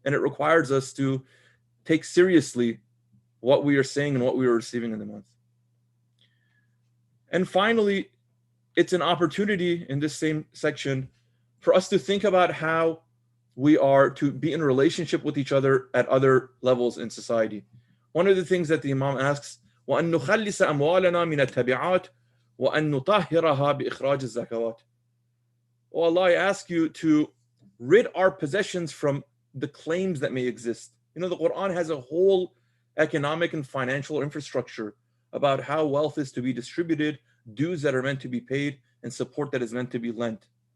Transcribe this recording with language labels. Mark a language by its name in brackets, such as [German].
[English] And it requires us to take seriously what we are saying and what we are receiving in the month. And finally, it's an opportunity in this same section for us to think about how we are to be in relationship with each other at other levels in society. One of the things that the Imam asks, [Arabic] وَأَن نُخَلِّصَ أَمْوَالَنَا مِنَ التَّبِعَاتِ وَأَن نُطَهِّرَهَا بِإِخْرَاجِ الزَّكَوَاتِ. [English] Oh Allah, I ask you to rid our possessions from the claims that may exist. The Quran has a whole economic and financial infrastructure about how wealth is to be distributed, dues that are meant to be paid, and support that is meant to be lent.